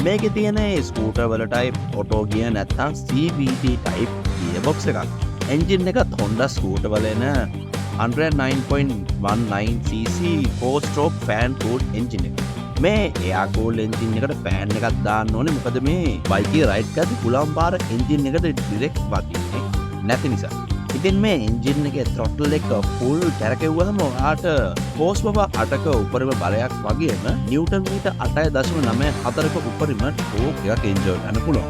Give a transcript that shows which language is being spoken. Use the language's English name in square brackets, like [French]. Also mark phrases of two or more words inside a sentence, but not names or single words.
[Sinhala] මේකේ තියෙන ස්කූටර් වලටයි [English] auto gear [Sinhala] නැත්නම් [English] CVT type gear box [Sinhala] එකක්. එන්ජින් එකත් Honda ස්කූටර් වල එන 109.19cc [English] 4-stroke fan cooled engine [Sinhala] එක. මේ [English] air cool engine [Sinhala] එකට ෆෑන් එකක් දාන්න ඕනේ. මොකද මේ බයිකේ රයිඩ් කරද්දී පුලම් පාර එන්ජින් එකට ඩිරෙක්ට් වදින්නේ නැති නිසා. ඉතින් මේ එන්ජින් එකේ throttle එක ෆුල් කරකෙව්වම ඔයාට [English] horse power [Sinhala] 8ක උපරිම බලයක් වගේම [English] newton meter [Sinhala] 8.94ක උපරිම ටෝක් එකක් එන්ජොයි කරන්න පුළුවන්.